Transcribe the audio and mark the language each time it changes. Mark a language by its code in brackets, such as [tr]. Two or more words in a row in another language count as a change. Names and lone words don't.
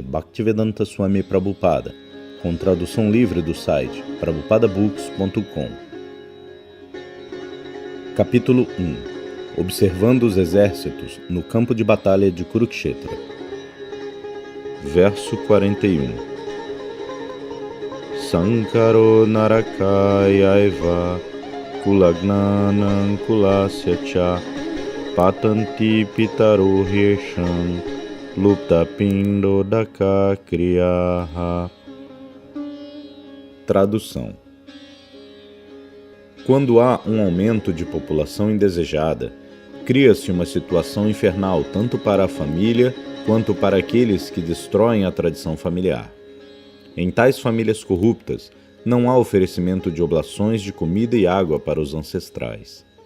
[pt] Bhaktivedanta Swami Prabhupada, com tradução livre do site prabhupadabooks.com. Capítulo 1. Observando os exércitos no campo de batalha de Kurukshetra. Verso 41. [sa] Sankaro Narakayaiva Kulagnanam Kulasya Cha Patanti Pitaro Hirsham Lupta Pindo Daka Kriyaha. [pt] Tradução. Quando há um aumento de população indesejada, cria-se uma situação infernal tanto para a família quanto para aqueles que destroem a tradição familiar. Em tais famílias corruptas, não há oferecimento de oblações de comida e água para os ancestrais.